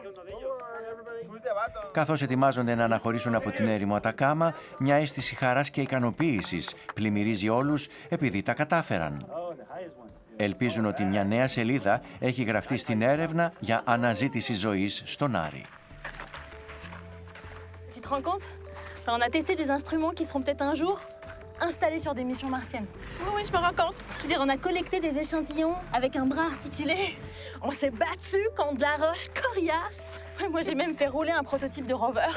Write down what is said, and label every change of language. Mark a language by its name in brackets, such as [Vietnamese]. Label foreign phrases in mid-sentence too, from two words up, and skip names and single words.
[Greek] Καθώς ετοιμάζονται να αναχωρήσουν από την έρημο Ατακάμα, μια αίσθηση χαράς και ικανοποίησης πλημμυρίζει όλους επειδή τα κατάφεραν. Ελπίζουν ότι μια νέα σελίδα έχει γραφτεί στην έρευνα για αναζήτηση ζωής στον Άρη. [French] Tu te rends compte? On a testé des instruments qui seront peut-être un jour installés sur des missions martiennes. Oui, je me rends compte. Je veux dire, on a collecté des échantillons avec un bras articulé. On s'est battu contre de la roche coriace. Ouais, moi, j'ai même fait rouler un prototype de rover.